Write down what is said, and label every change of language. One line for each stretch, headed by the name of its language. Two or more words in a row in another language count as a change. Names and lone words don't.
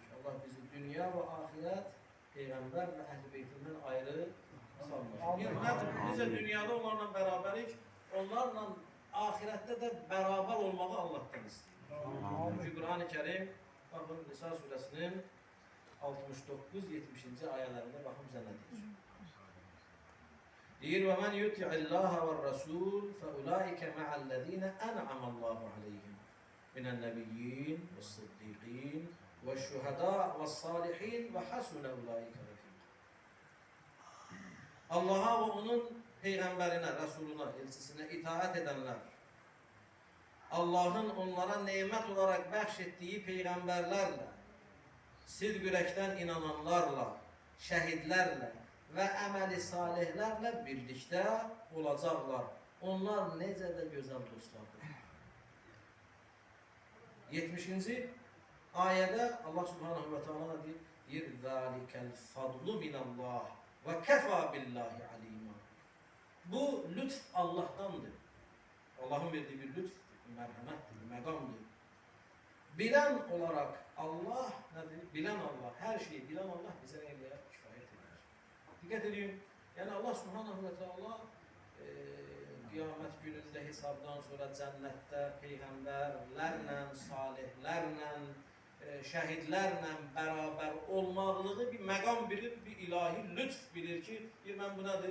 Azerbaijani: Allah bizi dünya ve ahiret Peygamber ve Əhl-i Beytindən ayrı salmasın. Necə dünyada onlarla bərabərik, onlarla ahirette de beraber olmağı Allah'tan istəyir.
Turkish: Çünkü Kur'an-ı Kerim, bakın Nisa suresinin 69-70.
Azerbaijani: ayələrində baxın bizə nə deyir. Deyir,
Arabic: وَمَنْ يُتِعِ اللّٰهَ وَالرَّسُولِ فَأُولَٰئِكَ مَعَ الَّذ۪ينَ أَنْعَمَ اللّٰهُ عَلَيْهِمْ مِنَ النَّبِيِّينَ وَالصِّدِّيقِينَ وَالشُّهَدَاءِ وَالصَّالِحِينَ وَحَسُنَ أُولَٰئِكَ رَفِيقًا.
Turkish: Allah'a ve onun peygamberine, Resuluna, elçisine itaat edenler, Allah'ın onlara nimet olarak bəxş peygamberlerle, sidq ürəkdən inananlarla, şəhidlərlə ve əməli salihlərlə birlikdə olacaqlar.
Azerbaijani: Onlar necə də gözəl dostlardır. 70. ayədə Allah
Arabic: سبحانه وتعالى
Azerbaijani: deyir,
Arabic: ذَٰلِكَ الْفَضْلُ مِنَ اللّٰهِ وَكَفَى بِاللّٰهِ عَلِيمًا.
Turkish: Bu lütf Allah'tandır. Allah'ın verdiği bir lütf, bir merhamettir, bir məqamdır. Bilen olarak Allah nedir? Bilen Allah, her şeyi bilen Allah bize neyle kifayet eder. Dikkat edin. Yani Allah
Arabic: سبحانه وتعالى
Turkish: kıyamet gününde hesabdan sonra cennette peygamberlerle, salihlerle, şehitlerle beraber olmalığı bir məqam bilir, bir ilahi lütf bilir ki, ben bu nedir?